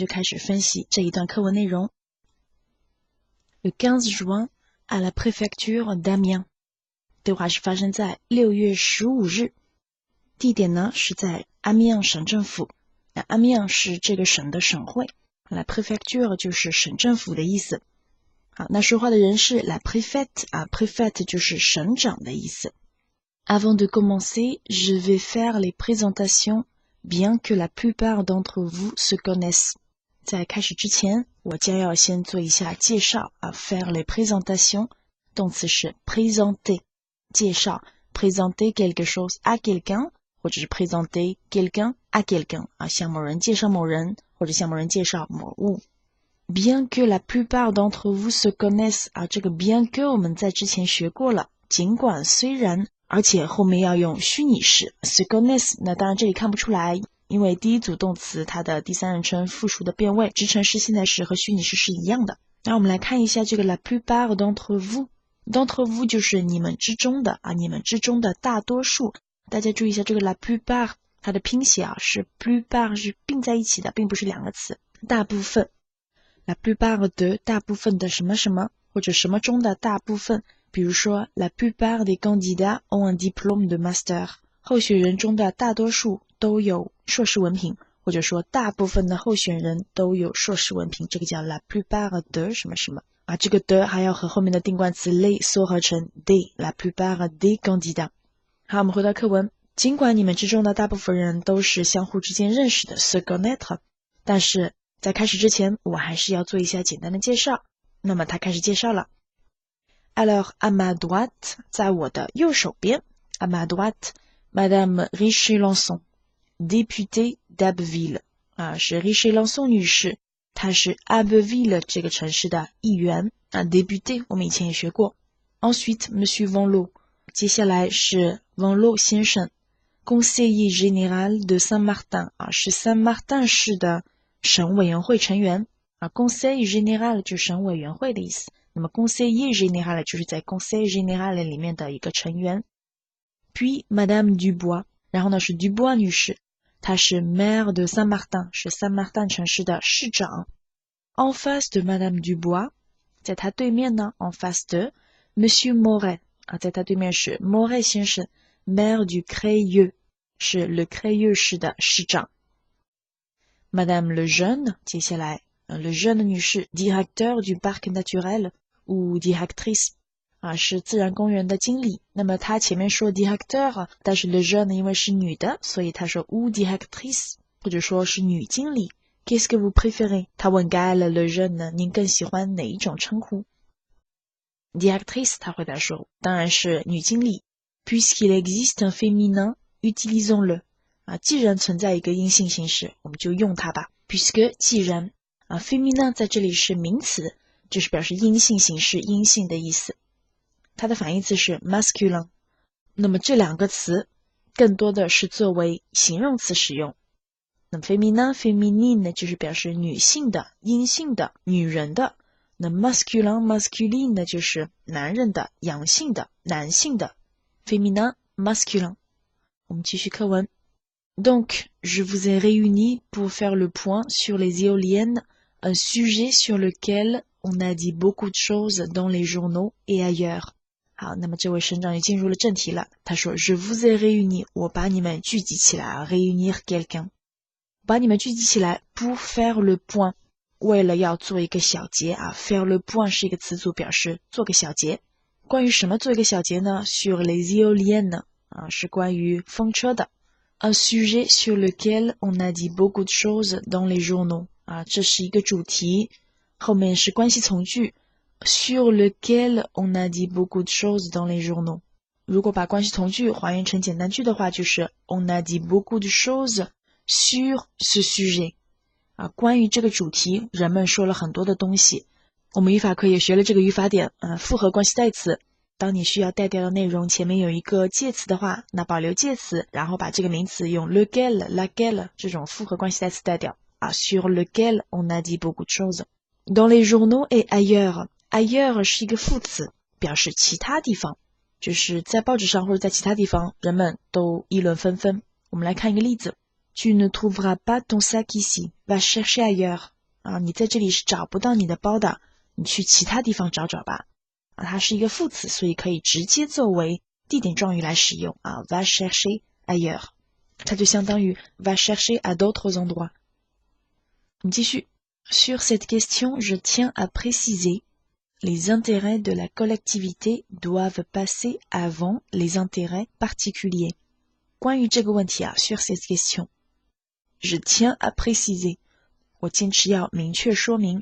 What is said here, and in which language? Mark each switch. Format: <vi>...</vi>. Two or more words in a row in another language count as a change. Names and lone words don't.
<zh>开始分析这一段课文内容。</zh> <fr>Le 15 juin, à la préfecture d'Amiens.</fr> <zh>对话是发生在6月15日，地点呢是在Amiens省政府。那Amiens是这个省的省会 ，</zh> <fr>la préfecture</fr> <zh>就是省政府的意思。好，那说话的人是</zh> <fr>la préfète 啊 ，préfète</fr> <zh>就是省长的意思。</zh> <fr>Avant de commencer, je vais faire les présentations.Bien que la plupart d'entre vous se connaissent.</fr> <zh>在开始之前，我将要先做一下介绍啊</zh> <fr>faire les présentations</fr> <zh>动词是 présenter 介绍</zh> <fr>présenter quelque chose à</fr> <zh>quelqu'un 或者是</zh> <fr>présenter quelqu'un à quelqu'un</fr> <zh>啊向某人介绍某人或者向某人介绍某物。</zh> <fr>Bien que la plupart d'entre vous se connaissent</fr> <zh>啊这个</zh> <fr>bien que</fr> <zh>我们在之前学过了，尽管虽然而且后面要用虚拟式</zh> <fr>se connaissent，</fr> <zh>那当然这里看不出来，因为第一组动词它的第三人称复数的变位，直陈式、现在时和虚拟式是一样的。那我们来看一下这个</zh> <fr>la plupart d'entre vous</fr> <zh>就是你们之中的啊，你们之中的大多数。大家注意一下这个</zh> <fr>la plupart</fr> <zh>它的拼写啊是 plupart 是并在一起的，并不是两个词。大部分</zh> <fr>la plupart de</fr> <zh>大部分的什么什么或者什么中的大部分。比如说</zh> <fr>la plupart des candidats ont un diplôme de master</fr> <zh>候选人中的大多数都有硕士文凭，或者说大部分的候选人都有硕士文凭，这个叫</zh> <fr>la plupart de</fr> <zh>什么什么啊，这个的还要和后面的定冠词 les 缩合成 des</zh> <fr>la plupart des candidats。</fr> <zh>好，我们回到课文，尽管你们之中的大部分人都是相互之间认识的</zh> <fr>se connaître，</fr> <zh>但是在开始之前我还是要做一下简单的介绍。那么他开始介绍了</zh> <fr>Alors, à ma droite,</fr> <zh>在我的右手边</zh> <fr>à ma droite, Madame Richer-Lançon, députée d'Abbeville.</fr> <zh>是 Richer-Lançon 女士， 他是 Abbeville 这个城市的议员député 我们以前也学过。</zh> <fr>Ensuite Monsieur Van Loo</fr> <zh>接下来是 Van Loo 先生</zh> <fr>Conseiller général de Saint-Martin</fr> <zh>是 Saint-Martin 市的省委员会成员</zh> <fr>Conseil général</fr> <zh>就是省委员会的意思，那么</zh> <fr>Conseiller général</fr> <zh>就是在 Conseil général 里面的一个成员。</zh> <fr>Puis Madame Dubois</fr> <zh>然后呢是 Dubois 女士，她是</zh> <fr>Maire de</fr> <zh>Saint-Martin 是 Saint-Martin 城市的市长。</zh> <fr>En face de Madame Dubois</fr> <zh>在她对面呢</zh> <fr>En face de Monsieur Moret</fr> <zh>在她对面是 Moret 先生</zh> <fr>Maire du Crayeux</fr> <zh>是 Le Crayeux 市的市长。Madame Lejeune 接下来Lejeune 女士</zh> <fr>Directeur du Parc Naturel ou Directrice</fr> <zh>是自然公园的经理。那么她前面说 Directeur 但是 Lejeune 因为是女的，所以她说</zh> <fr>ou Directrice</fr> <zh>或者说是女经理。</zh> <fr>Qu'est-ce que vous préférez</fr> <zh>她问 Gaëlle Lejeune 呢，您更喜欢哪一种称呼？ Directrice 她回答说当然是女经理。</zh> <fr>Puisqu'il existe un féminin utilisons-le</fr> <zh>既然存在一个阴性形式，我们就用它吧。Puisque 既然féminin 在这里是名词，就是表示阴性形式，阴性的意思。它的反义词是 masculin。那么这两个词更多的是作为形容词使用。那么</zh> <fr>féminin féminine</fr> <zh>就是表示女性的、阴性的、女人的。那</zh> <fr>masculin masculine</fr> <zh>呢就是男人的、阳性的、男性的。</zh> <fr>féminin masculin。</fr> <zh>我们继续课文。</zh> <fr>Donc, je vous ai réunis pour faire le point sur les éoliennes, un sujet sur lequel on a dit beaucoup de choses dans les journaux et ailleurs.</fr> <zh>好，那么这位省长也进入了正题了。他说</zh> <fr>Je vous ai réunis</fr> <zh>我把你们聚集起来</zh> <fr>réunir quelqu'un</fr> <zh>把你们聚集起来</zh> <fr>pour faire le point</fr> <zh>为了要做一个小结</zh> <fr>faire le point</fr> <zh>是一个词组，表示做个小结。关于什么做一个小结呢？</zh> <fr>Sur les éoliennes</fr> <zh>是关于风车的。</zh> <fr>Un sujet sur lequel on a dit beaucoup de choses dans les journaux</fr> <zh>这是一个主题，后面是关系从句</zh> <fr>sur lequel on a dit beaucoup de choses dans les journaux。</fr> <zh>如果把关系从句还原成简单句的话，就是</zh> <fr>on a dit beaucoup de choses sur ce sujet</fr> <zh>关于这个主题人们说了很多的东西。我们语法课也学了这个语法点复合关系代词。当你需要带掉的内容前面有一个介词的话，那保留介词，然后把这个名词用 lequel、laquelle 这种复合关系代词带掉</zh> <fr>sur lequel on a dit beaucoup de choses dans les journaux et ailleurs。</fr> <zh>ailleurs 是一个副词，表示其他地方，就是在报纸上或者在其他地方人们都议论纷纷。我们来看一个例子</zh> <fr>Tu ne trouveras pas ton sac ici, va chercher ailleurs</fr> <zh>你在这里是找不到你的包的，你去其他地方找找吧它是一个副词，所以可以直接作为地点状语来使用</zh> <fr>va chercher ailleurs</fr> <zh>它就相当于</zh> <fr>va chercher à d'autres endroits。</fr> <zh>我们继续</zh> <fr>Sur cette question, je tiens à préciser les intérêts de la collectivité doivent passer avant les intérêts particuliers。</fr> <zh>关于这个问题</zh> <fr>sur cette question, je tiens à préciser</fr> <zh>我坚持要明确说明。</zh>